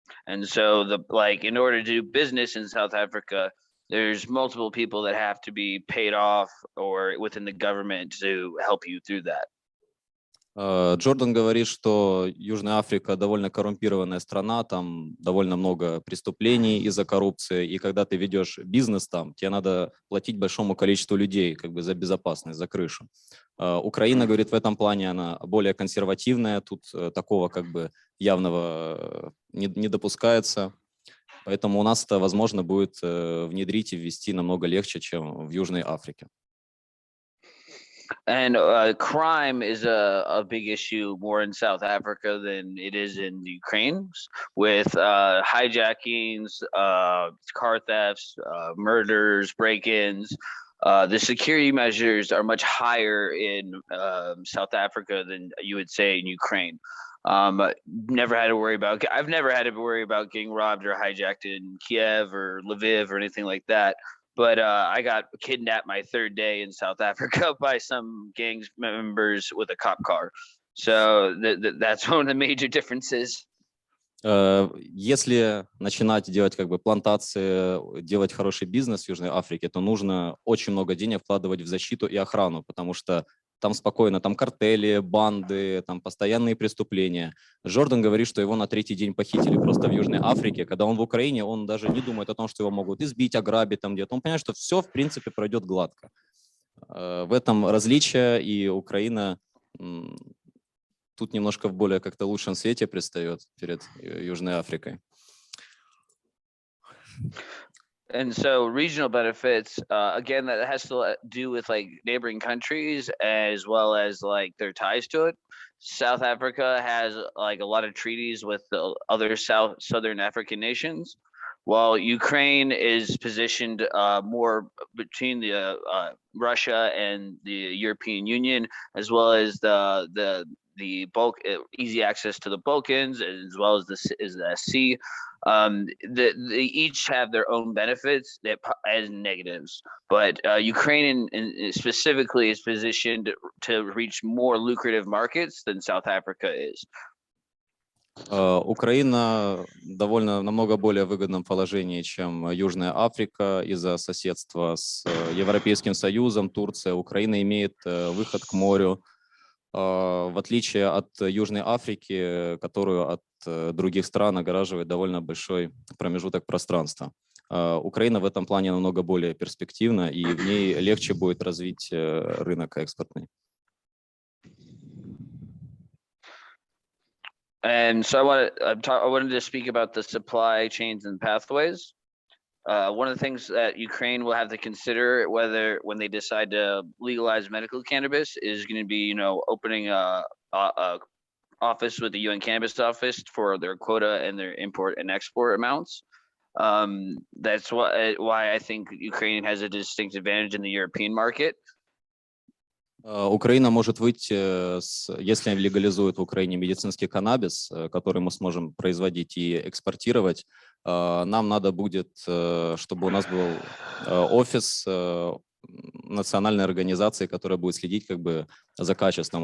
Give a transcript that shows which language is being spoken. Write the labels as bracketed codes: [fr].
[en] And so in order to do business in South Africa, there's multiple people that have to be paid off or within the government to help you through that. [ru] Джордан говорит, что Южная Африка довольно коррумпированная страна, там довольно много преступлений из-за коррупции, и когда ты ведешь бизнес там, тебе надо платить большому количеству людей как бы за безопасность, за крышу. Украина, говорит, в этом плане она более консервативная, тут такого как бы явного не допускается, поэтому у нас это, возможно, будет внедрить и ввести намного легче, чем в Южной Африке. [en] And crime is a big issue more in South Africa than it is in Ukraine, with hijackings, car thefts, murders, break-ins. The security measures are much higher in South Africa than you would say in Ukraine. I've never had to worry about getting robbed or hijacked in Kiev or Lviv or anything like that. But I got kidnapped my third day in South Africa by some gang members with a cop car. So that's one of the major differences. [ru] Если начинать делать как бы плантации, делать хороший бизнес в Южной Африке, то нужно очень много денег вкладывать в защиту и охрану, потому что там спокойно, там картели, банды, там постоянные преступления. Джордан говорит, что его на третий день похитили просто в Южной Африке. Когда он в Украине, он даже не думает о том, что его могут избить, ограбить там где-то. Он понимает, что все, в принципе, пройдет гладко. В этом различие, и Украина тут немножко в более как-то лучшем свете предстает перед Южной Африкой. [en] And so regional benefits, again, that has to do with like neighboring countries as well as like their ties to it. South Africa has like a lot of treaties with the other southern African nations, while Ukraine is positioned more between the Russia and the European Union, as well as the bulk easy access to the Balkans, as well as the sea. They each have their own benefits as negatives, but Ukraine specifically is positioned to reach more lucrative markets than South Africa is. [ru] Украина довольно намного более выгодном положении, чем Южная Африка из-за соседства с Европейским Союзом, Турция. Украина имеет выход к морю, в отличие от Южной Африки, которую от других стран огораживает довольно большой промежуток пространства. Украина в этом плане намного более перспективна, и в ней легче будет развить рынок экспортный. [en] And so I wanted to speak about the supply chains and pathways. One of the things that Ukraine will have to consider when they decide to legalize medical cannabis is going to be, opening a office with the UN Cannabis Office for their quota and their import and export amounts. That's why I think Ukraine has a distinct advantage in the European market. [ru] Украина может выйти, если легализуют в Украине медицинский каннабис, который мы сможем производить и экспортировать, нам надо будет, чтобы у нас был офис национальной организации, которая будет следить за качеством.